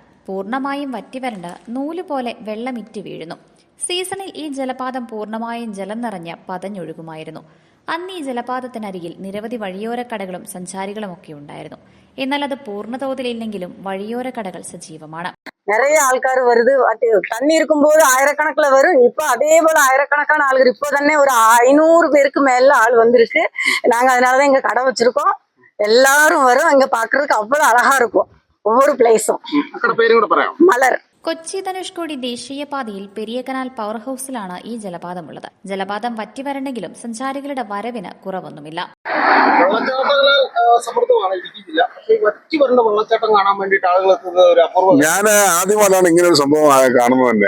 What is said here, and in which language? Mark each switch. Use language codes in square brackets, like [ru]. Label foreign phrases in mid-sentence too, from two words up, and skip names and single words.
[ml] പൂർണ്ണമായും വറ്റിവരണ്ട നൂലുപോലെ വെള്ളമിറ്റ് വീഴുന്നു. സീസണിൽ ഈ ജലപാതം പൂർണ്ണമായും ജലം നിറഞ്ഞ് പതഞ്ഞൊഴുകുമായിരുന്നു. അന്ന് ഈ ജലപാതത്തിനരികിൽ നിരവധി വഴിയോര കടകളും സഞ്ചാരികളുമൊക്കെ ഉണ്ടായിരുന്നു. എന്നാൽ അത് പൂർണ്ണതോതിലില്ലെങ്കിലും വഴിയോര കടകൾ സജീവമാണ്. [ta] நிறைய ஆள்கார் வருது. தண்ணி இருக்கும்போது ஆயிரக்கணக்கில் வரும். இப்போ அதே போல ஆயிரக்கணக்கான ஆளுகள் இப்போ தானே ஒரு 500 பேருக்கு மேல ஆள் வந்திருக்கு. நாங்க அதனாலதான் இங்க கடை வச்சிருக்கோம். எல்லாரும் வரும். இங்க பாக்குறதுக்கு அவ்வளவு அழகா இருக்கும். ஒவ்வொரு பிளேஸும். மலர். [ml] കൊച്ചി ധനുഷ്കോടി ദേശീയപാതയിൽ പെരിയ കനാൽ പവർ ഹൌസിലാണ് ഈ ജലപാതമുള്ളത്. ജലപാതം വറ്റിവരണമെങ്കിലും സഞ്ചാരികളുടെ വരവിന് കുറവൊന്നുമില്ല. ഞാൻ ആദ്യമായിട്ടാണ് ഇങ്ങനെ ഒരു സംഭവം കാണുന്നത് തന്നെ.